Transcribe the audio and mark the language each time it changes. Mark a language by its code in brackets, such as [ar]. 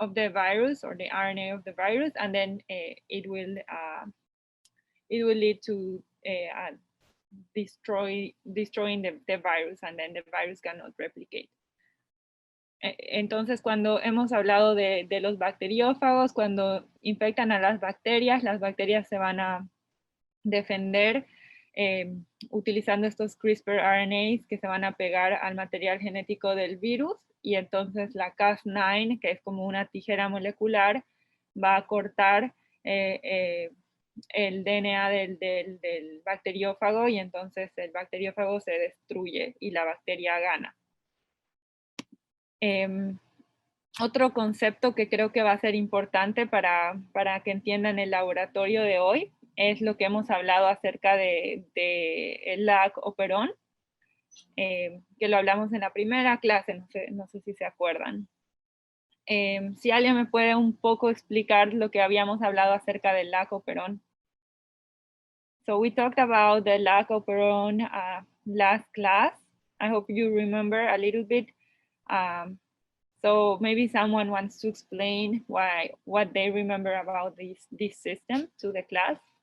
[en] virus, or the RNA of the virus, and then it will lead to destroying the virus, and then the virus cannot replicate. [es] Entonces, cuando hemos hablado de los bacteriófagos, cuando infectan a las bacterias se van a defender utilizando estos CRISPR RNAs que se van a pegar al material genético del virus, y entonces la Cas9, que es como una tijera molecular, va a cortar el DNA del bacteriófago, y entonces el bacteriófago se destruye y la bacteria gana. Otro concepto que creo que va a ser importante para que entiendan el laboratorio de hoy es lo que hemos hablado acerca de el lag operón, que lo hablamos en la primera clase, no sé si se acuerdan. Si alguien me puede un poco explicar lo que habíamos hablado acerca del lag operón. [en] So we talked about the lag operon last class. I hope you remember a little bit. So maybe someone wants to explain what they remember about this system to the class.